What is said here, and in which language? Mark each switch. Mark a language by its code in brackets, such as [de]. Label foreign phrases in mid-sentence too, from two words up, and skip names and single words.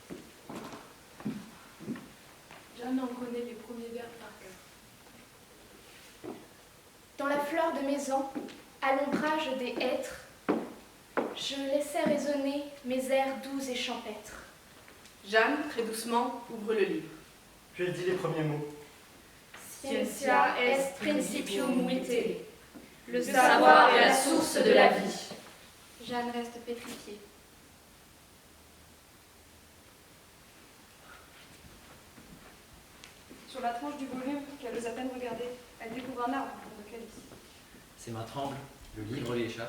[fr] Jeanne en connaît les premiers vers par cœur. Dans la fleur de mes ans, à l'ombrage des hêtres, je laissais résonner mes airs doux et champêtres. Jeanne, très doucement, ouvre le livre. Puis elle dit les premiers mots. [la] Scientia est principium vitae. [fr] Le savoir est la source de la vie. Jeanne reste pétrifiée. Sur la tranche du volume qu'elle ose à peine regarder, elle découvre un arbre dans le calice. Ses mains tremblent, le livre lui échappe.